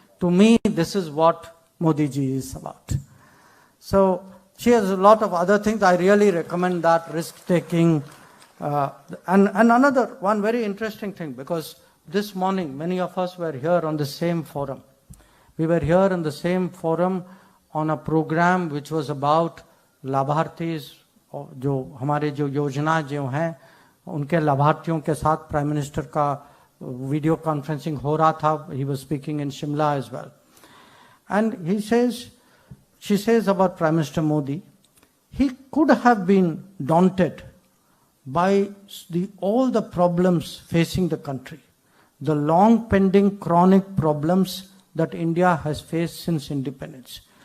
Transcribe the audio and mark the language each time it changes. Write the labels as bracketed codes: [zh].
[en] To me, this is what Modi ji is about. So she has a lot of other things. I really recommend that, risk-taking. And another one very interesting thing, because this morning many of us were here on the same forum. We were here in the same forum on a program which was about [hi] लाभार्थीज, जो हमारे जो योजना जो हैं उनके लाभार्थियों के साथ प्राइम मिनिस्टर का वीडियो कॉन्फ्रेंसिंग हो रहा था. [en] He was speaking in Shimla as well. And she says about Prime Minister Modi, he could have been daunted by all the problems facing the country, the long pending chronic problems that India has faced since independence.